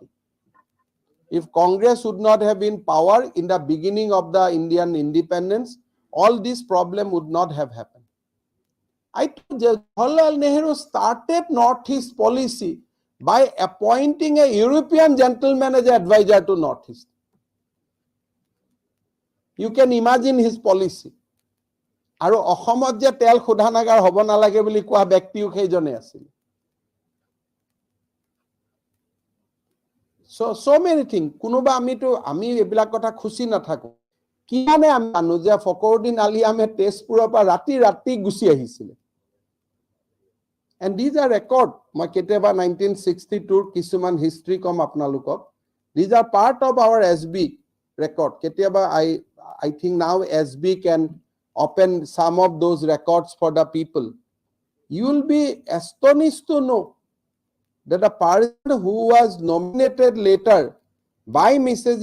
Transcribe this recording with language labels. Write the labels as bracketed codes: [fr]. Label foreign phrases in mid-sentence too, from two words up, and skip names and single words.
[en] If Congress would not have been power in the beginning of the Indian independence, all this problem would not have happened. I told Jawaharlal Nehru started Northeast policy by appointing a European gentleman as advisor to Northeast. You can imagine his policy. [as] আৰু অসমত যে তেল শোধনাগাৰ হ'ব নালাগে বুলি কোৱা ব্যক্তিও সেইজনে আছিল। [en] So many things. [as] কোনোবা আমি এইবিলাক কথা খুচি নাথাকো। কিমানে আমি জানো যে ফকৰুদ্দিন আলী আহমেদ তেজপুৰৰ পৰা ৰাতি গুচি আহিছিলে। [en] And these are record. [as] মই কেতিয়াবা 1962 কিছুমান হিষ্ট্ৰী কম আপোনালোকক। [en] These are part of our SB record. কেতিয়াবা I think now SB can open some of those records for the people. You will be astonished to know that a person who was nominated later by Mrs.